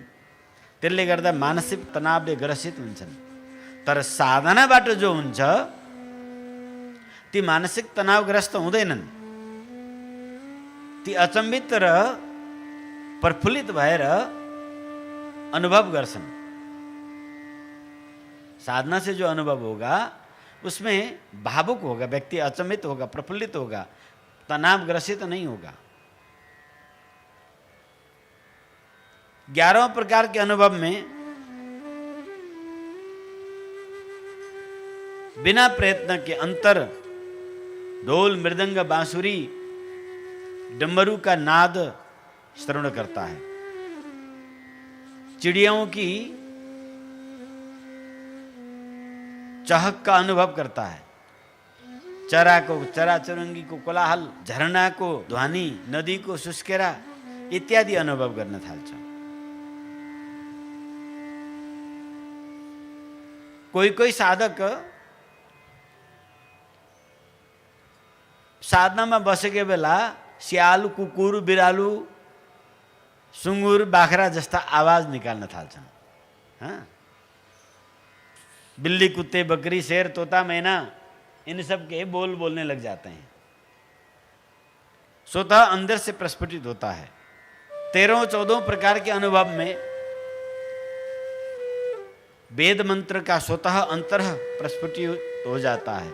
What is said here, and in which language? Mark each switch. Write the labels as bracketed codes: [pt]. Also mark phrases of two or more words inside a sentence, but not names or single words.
[ne] त्यसले गर्दा मानसिक तनावले ग्रसित हुन्छन्। तर साधनाबाट जो हुन्छ ती मानसिक तनावग्रस्त हुँदैनन्, ती अचम्बित र प्रफुल्लित भएर अनुभव गर्छन्। [hi] साधना से जो अनुभव होगा उसमें भावुक होगा व्यक्ति, अचंभित होगा, प्रफुल्लित होगा, तनाव ग्रसित नहीं होगा। 11वें प्रकार के अनुभव में बिना प्रयत्न के अंतर ढोल, मृदंग, बांसुरी, डमरू का नाद श्रवण करता है। चिड़ियों की चहक का अनुभव करता है। [ne] चरा चुरुंगी को कोलाहल, झरना को ध्वनि, नदी को सुस्केरा इत्यादि अनुभव गर्न थाल्छ। कोही कोही साधक साधनामा बसेको बेला स्याल, कुकुर, बिरालु, सुँगुर, बाख्रा जस्ता आवाज निकाल्न थाल्छन्। [hi] हाँ, बिल्ली, कुत्ते, बकरी, शेर, तोता, मैना, इन सब के बोल बोलने लग जाते हैं। स्वतः अंदर से प्रस्फुटित होता है। 13-14 प्रकार के अनुभव में वेद मंत्र का स्वतः अंतरः प्रस्फुटित हो जाता है।